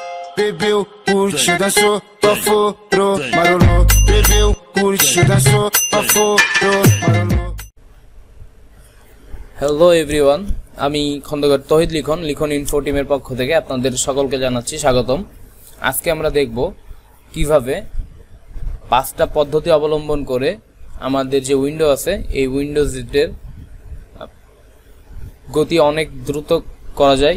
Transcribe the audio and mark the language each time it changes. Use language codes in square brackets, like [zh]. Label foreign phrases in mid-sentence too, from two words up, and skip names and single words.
[pt] bebeu, curtiu, dançou, baforou, marolou. Bebeu, curtiu, dançou, baforou, marolou. [en] hello everyone, [bn] আমি খন্দকার তহিদ লিখন ইনফো টিমের পক্ষ থেকে আপনাদের সকলকে জানাচ্ছি স্বাগতম। আজকে আমরা দেখব কিভাবে 5টা পদ্ধতি অবলম্বন করে আমাদের যে উইন্ডো আছে এই উইন্ডোজের গতি অনেক দ্রুত করা যায়।